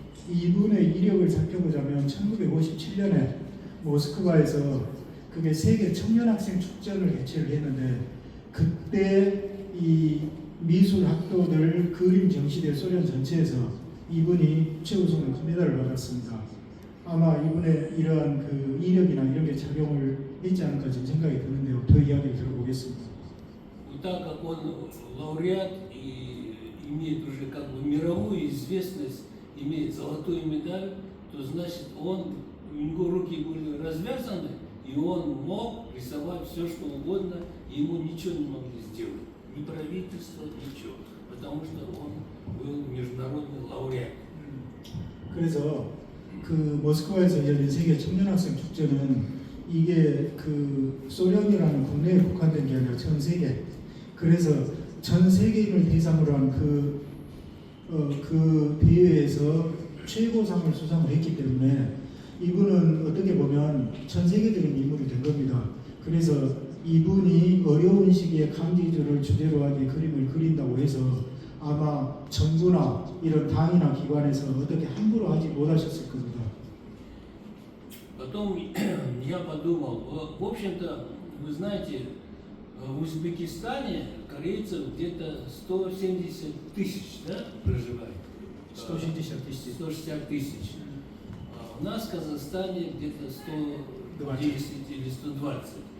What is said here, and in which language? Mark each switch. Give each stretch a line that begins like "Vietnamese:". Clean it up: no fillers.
Korean: 이분의 이력을 살펴보자면 1957년에 모스크바에서 그게 세계 청년학생 축제를 개최를 했는데 그때 이 미술 학도들 그림 정시대 소련 전체에서 이분이 최우수상 금메달을 받았습니다. 아마 이분의 이러한 그 이력이나 이런 게 작용을 했지 않을까 지금 생각이 드는데요. 더 이야기를 들어보겠습니다.
Russian: И так как он лауреат и имеет уже как бы мировую известность, имеет золотую медаль, то значит у него руки были развязаны, и он мог рисовать все, что угодно, и ему ничего не могли сделать. Ни правительство, ничего. Потому что он был международный лауреат.
Korean: 그래서 그 모스크바에서 열린 세계 청년학생 축제는 이게 그 소련이라는 국내에 국한된 게 아니라 전 세계. 그래서 전 세계인을 대상으로 한 그 대회에서 최고상을 수상을 했기 때문에 이분은 어떻게 보면 전 세계적인 인물이 된 겁니다. 그래서 이분이 어려운 시기에 강제주를 주제로 한 이 그림을 그린다고 해서 아마 정부나 이런 당이나 기관에서 어떻게 함부로 하지 못하셨을 겁니다.
Russian: Потом я подумал, в общем-то, вы знаете, в Узбекистане корейцев где-то 170 тысяч, да, проживает? 160 тысяч. 160 тысяч. А у нас в Казахстане где-то 110 или 120.